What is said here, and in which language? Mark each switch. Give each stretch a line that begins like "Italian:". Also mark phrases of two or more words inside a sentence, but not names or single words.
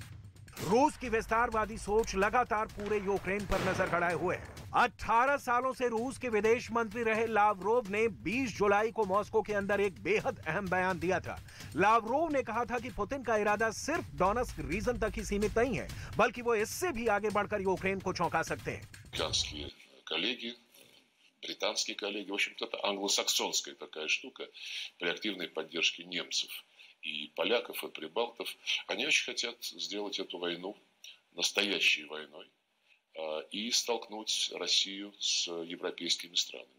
Hindi: रूस की विस्तारवादी सोच लगातार पूरे यूक्रेन पर नजर गड़ाए हुए है। 18 सालों से रूस के विदेश मंत्री रहे लावरोव ने 20 जुलाई को मॉस्को के अंदर एक बेहद अहम बयान दिया था। लावरोव ने कहा था कि पुतिन का इरादा सिर्फ डोनेट्स्क रीजन तक ही सीमित नहीं है, बल्कि वो इससे भी आगे बढ़कर यूक्रेन को चौंका सकते हैं।
Russian: британские коллеги, в общем-то, это англосаксонская такая штука при активной поддержке немцев и поляков, и прибалтов. Они очень хотят сделать эту войну настоящей войной, и столкнуть Россию с европейскими странами.